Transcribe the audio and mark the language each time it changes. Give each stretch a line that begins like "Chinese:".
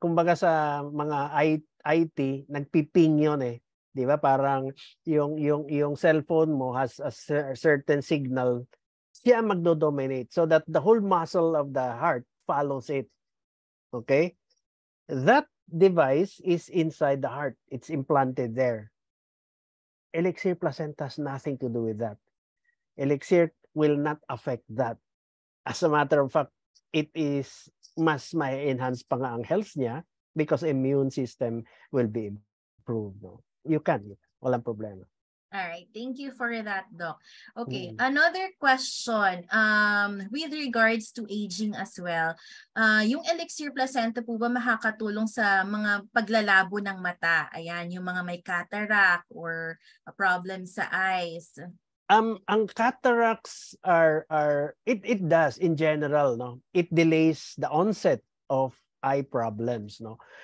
Filipino: Kumbaga sa mga IT, nagpiping yun eh. Di ba? Parang yung cellphone mo
English: has a certain signal,
Filipino: siya magdo-dominate
English: so that the whole muscle of the heart follows it. Okay? That device is inside the heart. It's implanted there. Elixir placenta has nothing to do with that. Elixir will not affect that. As a matter of fact, it is
Filipino: mas may enhance pa nga ang health niya
English: because immune system will be improved. No? You can.
Filipino: Walang problema.
English: All right, thank you for that, Doc. Okay, another question with regards to aging as well.
Filipino: Yung elixir placenta po ba makakatulong sa mga paglalabo ng mata? Ayan, yung mga may cataract or a problem sa eyes.
English: Ang cataracts it does in general, no. It delays the onset of eye problems, no.